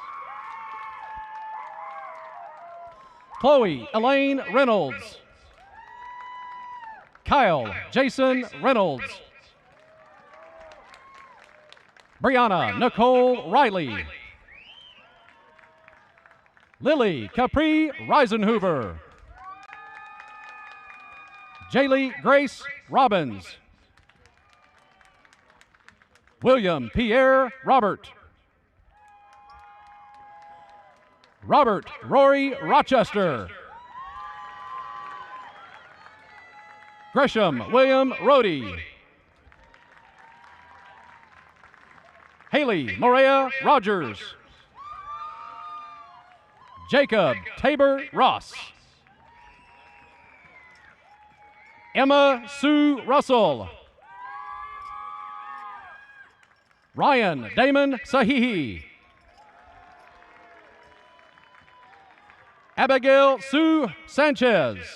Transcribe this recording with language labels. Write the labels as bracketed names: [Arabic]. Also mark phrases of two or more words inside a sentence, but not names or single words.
[English] Chloe Elaine Reynolds. Kyle Jason Reynolds. Brianna Nicole Riley. Lily Capri Reisenhoover. Jaylee Grace Robbins. William Pierre Robert. Robert Rory Rochester. Gresham William Rohde. Haley Morea Rogers. Jacob Tabor Ross. Emma Sue Russell. Ryan Damon Sahihi. Abigail Sue Sanchez.